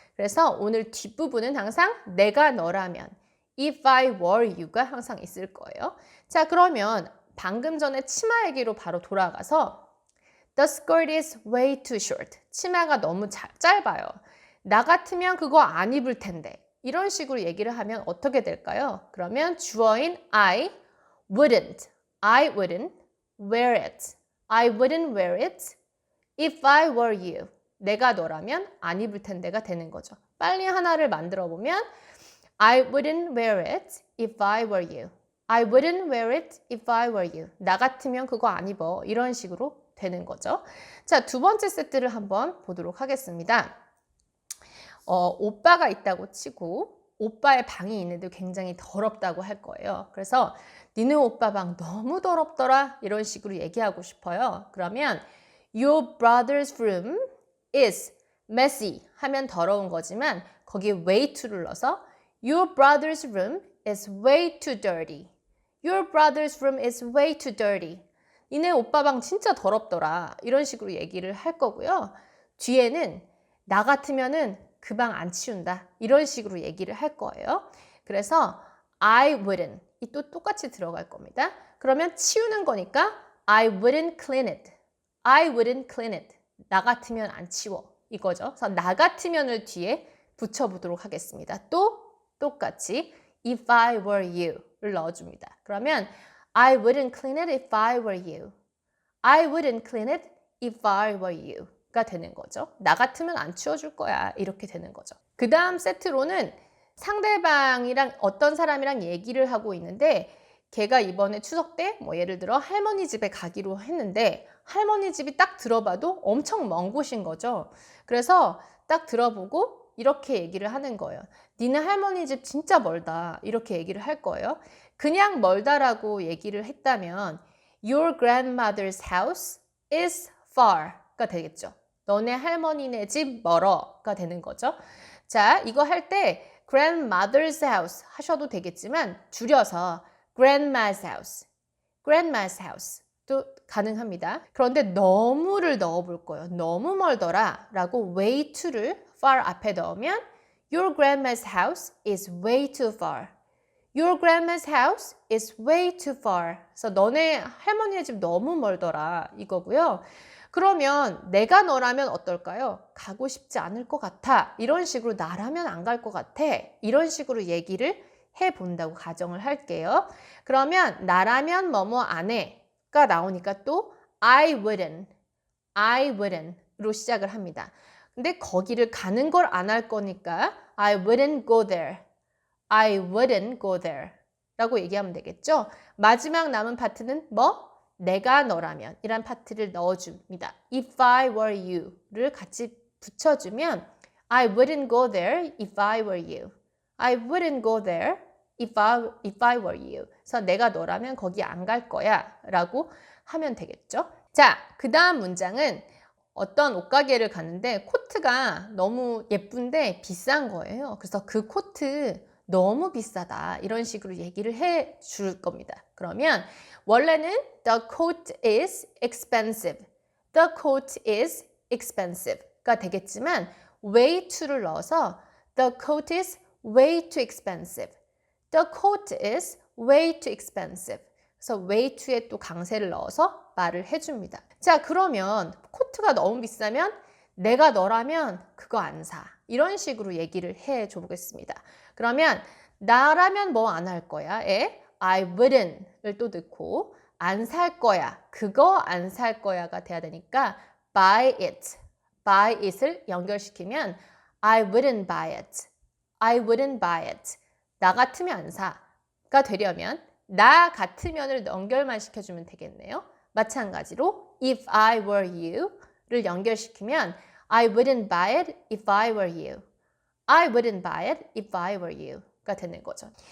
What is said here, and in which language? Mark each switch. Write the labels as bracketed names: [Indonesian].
[Korean] 그래서 오늘 뒷부분은 항상 내가 너라면 [English] if I were you [Korean] 가 항상 있을 거예요. 자, 그러면 방금 전에 치마 얘기로 바로 돌아가서 [English] The skirt is way too short. [Korean] 치마가 너무 짧아요. 나 같으면 그거 안 입을 텐데. 이런 식으로 얘기를 하면 어떻게 될까요? 그러면 주어인 [English] I wouldn't wear it. I wouldn't wear it if I were you. [Korean] 내가 너라면 안 입을 텐데가 되는 거죠. 빨리 하나를 만들어 보면 [English] I wouldn't wear it if I were you. I wouldn't wear it if I were you. [Korean] 나 같으면 그거 안 입어. 이런 식으로 되는 거죠. 자, 두 번째 세트를 한번 보도록 하겠습니다. 오빠가 있다고 치고 오빠의 방이 있는데 굉장히 더럽다고 할 거예요. 그래서 니네 오빠 방 너무 더럽더라 이런 식으로 얘기하고 싶어요. 그러면 [English] Your brother's room is messy [Korean] 하면 더러운 거지만 거기에 [English] way to [Korean] 를 넣어서 [English] Your brother's room is way too dirty. Your brother's room is way too dirty. [Korean] 니네 오빠 방 진짜 더럽더라. 이런 식으로 얘기를 할 거고요. 뒤에는 나 같으면은 그 방 안 치운다. 이런 식으로 얘기를 할 거예요. 그래서 [English] I wouldn't [Korean] 이 또 똑같이 들어갈 겁니다. 그러면 치우는 거니까 [English] I wouldn't clean it. I wouldn't clean it. [Korean] 나 같으면 안 치워. 이거죠. 그래서 나 같으면을 뒤에 붙여보도록 하겠습니다. 또 똑같이 [English] if I were you [Korean] 를 넣어줍니다. 그러면 [English] I wouldn't clean it if I were you. I wouldn't clean it if I were you [Korean] 가 되는 거죠. 나 같으면 안 치워줄 거야. 이렇게 되는 거죠. 그 다음 세트로는 상대방이랑 어떤 사람이랑 얘기를 하고 있는데 걔가 이번에 추석 때 뭐 예를 들어 할머니 집에 가기로 했는데 할머니 집이 딱 들어봐도 엄청 먼 곳인 거죠. 그래서 딱 들어보고 이렇게 얘기를 하는 거예요. 니네 할머니 집 진짜 멀다. 이렇게 얘기를 할 거예요. 그냥 멀다라고 얘기를 했다면 [English] Your grandmother's house is far [Korean] 가 되겠죠. 너네 할머니네 집 멀어가 되는 거죠. 자, 이거 할 때 grandmother's house 하셔도 되겠지만 줄여서 [English] grandma's house, grandma's house [Korean] 도 가능합니다. 그런데 너무를 넣어볼 거예요. 너무 멀더라 라고 [English] way to를 far [Korean] 앞에 넣으면 [English] Your grandma's house is way too far. Your grandma's house is way too far. [Korean] 그래서 너네 할머니네 집 너무 멀더라 이거고요. 그러면 내가 너라면 어떨까요? 가고 싶지 않을 것 같아. 이런 식으로 나라면 안 갈 것 같아. 이런 식으로 얘기를 해본다고 가정을 할게요. 그러면 나라면 뭐뭐 안 해가 나오니까 또 [English] I wouldn't [Korean] 로 시작을 합니다. 근데 거기를 가는 걸 안 할 거니까 [English] I wouldn't go there. I wouldn't go there [Korean] 라고 얘기하면 되겠죠. 마지막 남은 파트는 뭐? 내가 너라면 이란 파트를 넣어줍니다. [English] If I were you [Korean] 를 같이 붙여주면 [English] I wouldn't go there if I were you. I wouldn't go there if I were you. [Korean] 그래서 내가 너라면 거기 안 갈 거야 라고 하면 되겠죠. 자, 그 다음 문장은 어떤 옷가게를 갔는데 코트가 너무 예쁜데 비싼 거예요. 그래서 그 코트 너무 비싸다 이런 식으로 얘기를 해 줄 겁니다. 그러면 원래는 [English] the coat is expensive, the coat is expensive [Korean] 가 되겠지만 [English] way to [Korean] 를 넣어서 [English] the coat is way too expensive, the coat is way too expensive. [Korean] 그래서 way to에 또 강세를 넣어서 말을 해줍니다. 자, 그러면 코트가 너무 비싸면 내가 너라면 그거 안 사. 이런 식으로 얘기를 해줘 보겠습니다. 그러면 나라면 뭐 안 할 거야? 에 [English] I wouldn't [Korean] 을 또 넣고 안 살 거야. 그거 안 살 거야가 돼야 되니까 buy it을 연결시키면 [English] I wouldn't buy it. I wouldn't buy it. [Korean] 나 같으면 안 사가 되려면 나 같으면을 연결만 시켜주면 되겠네요. 마찬가지로 [English] if I were you [Korean] 를 연결시키면 [English] I wouldn't buy it if I were you. I wouldn't buy it if I were you [Korean] 가 되는 거죠.